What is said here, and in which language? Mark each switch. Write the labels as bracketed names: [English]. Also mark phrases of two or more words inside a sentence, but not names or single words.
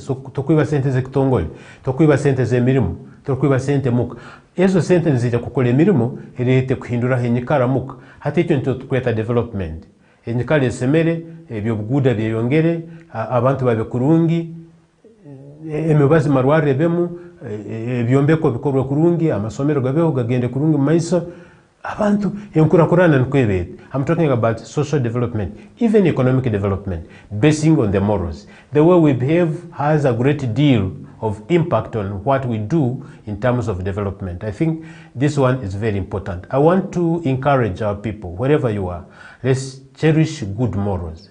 [Tooro] torkwiba sente z'ekitongole torkwiba sente z'emirimu torkwiba sente muka ezo sente nzija kukola emirimu erete kuhindura enyikara muka hati ekyo nto tukweta development enyikara esemere ebyobuguda byeyongere abantu babe kurungi emibazi marware bemu ebyombeko bikorwa kurungi amasomero gabeho gagende kurungi mu maiso abantu enkurakurana nkwebete. [English] I'm talking about social development, even economic development, basing on the morals. The way we behave has a great deal of impact on what we do in terms of development. I think this one is very important. I want to encourage our people, wherever you are, let's cherish good morals.